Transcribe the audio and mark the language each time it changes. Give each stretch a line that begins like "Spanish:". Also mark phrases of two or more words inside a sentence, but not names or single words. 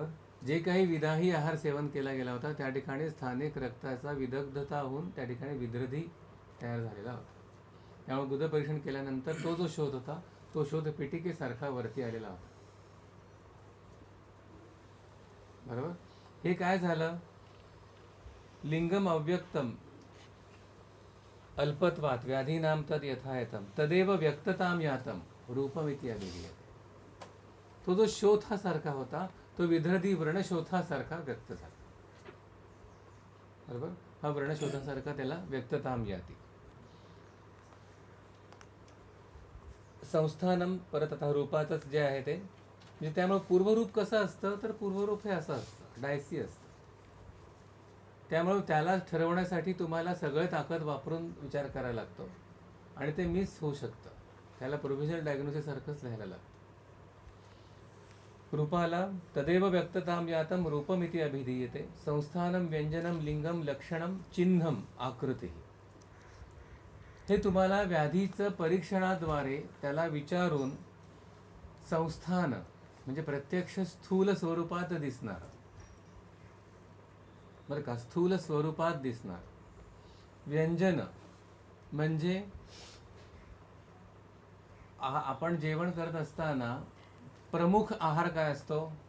Marathi: जे काही विदाही आहार सेवन केला गेला होता त्या ठिकाणी स्थानिक रक्ताचा विदग्धता होऊन त्या ठिकाणी विद्रधी तयार झालेला होता. त्यामुळे गुद परीक्षण केल्यानंतर तो जो शोध होता तो शोध पेटिकेसारखा वरती आलेला होता. बरोबर. हे काय झालं?
Sanskrit: लिंगम अव्यक्तम अल्पत्वात व्याधीनाम तद यथायतम तदेव व्यक्तताम यातम रूपमिती अभिधीयते.
Marathi: तो जो शोथासारखा होता तो विदर्धी व्रणशोथासारखा व्यक्त झाला. बरोबर. हा व्रणशोथासारखा त्याला
Sanskrit: व्यक्तताम याती.
Marathi: संस्थानम परत आता रूपाचंच जे आहे ते म्हणजे त्यामुळे पूर्वरूप कसं असतं तर पूर्वरूप हे असं असतं, डायसी असतं. त्यामुळे त्याला ठरवण्यासाठी तुम्हाला सगळं ताकद वापरून विचार करायला लागतो आणि ते मिस होऊ शकतं. त्याला
English: provisional diagnosis
Marathi: सारखंच लिहायला लागतं.
Sanskrit: रूपाला तदेव व्यक्तताम यातम रूपमिती अभिधीयते संस्थानम व्यंजनम लिंगम लक्षणम चिन्हम आकृती.
Marathi: हे तुम्हाला व्याधीचं परीक्षणाद्वारे त्याला विचारून संस्थान म्हणजे प्रत्यक्ष स्थूल स्वरूपात दिसणार, बरं का, स्थूल स्वरूपात दिसणार. व्यंजन म्हणजे आपण जेवण करत असताना प्रमुख आहार काय असतो?